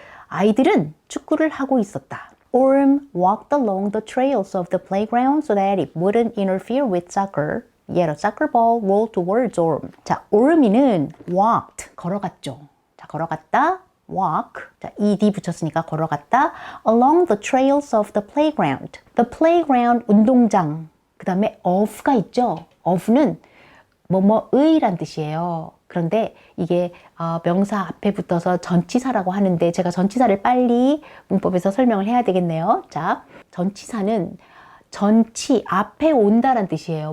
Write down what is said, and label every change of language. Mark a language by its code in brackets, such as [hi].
[ko] 아이들은 축구를 하고 있었다. [en] Orm walked along the trails of the playground so that it wouldn't interfere with soccer. Yet a soccer ball rolled towards Orm. [ko] 자, Orm이는 walked, 걸어갔죠. 자, 걸어갔다. [en] walk. [ko] 자, ed 붙였으니까 걸어갔다. [en] along the trails of the playground. the playground 운동장. [ko] 그 다음에 of가 있죠. of는 뭐뭐의란 뜻이에요. 그런데 이게 명사 앞에 붙어서 전치사라고 하는데 제가 전치사를 빨리 문법에서 설명을 해야 되겠네요. 자, 전치사는 전치 앞에 온다란 뜻이에요.